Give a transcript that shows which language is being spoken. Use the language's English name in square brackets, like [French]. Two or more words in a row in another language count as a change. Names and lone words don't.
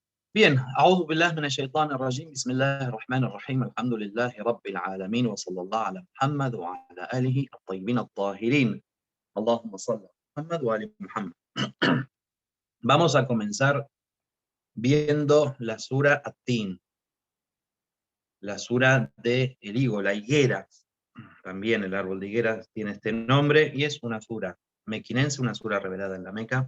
[Spanish] Bien, [Arabic] أعوذ بالله من الشيطان الرجيم بسم الله الرحمن الرحيم الحمد لله رب العالمين وصلى الله على محمد وعلى آله الطيبين الطاهرين اللهم صل على محمد وآل Muhammad. [Spanish] Vamos a comenzar viendo la sura At-Tin, la sura de el higo, la higuera. También el árbol de higuera tiene este nombre y es una sura mequinense, una sura revelada en la Meca.